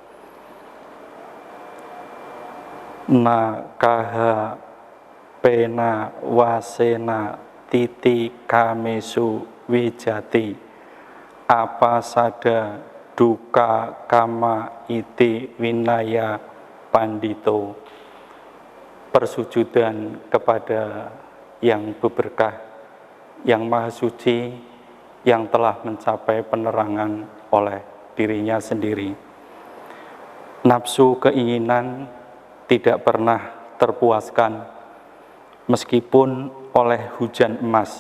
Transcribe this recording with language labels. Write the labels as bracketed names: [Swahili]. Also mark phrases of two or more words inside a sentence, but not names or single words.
[Pali] Nakaha pena wasena titi kamesu wijati apasada duka kama iti winaya pandito. [Indonesian] Persujudan kepada yang berberkah, yang maha suci, yang telah mencapai penerangan oleh dirinya sendiri. Nafsu keinginan tidak pernah terpuaskan meskipun oleh hujan emas.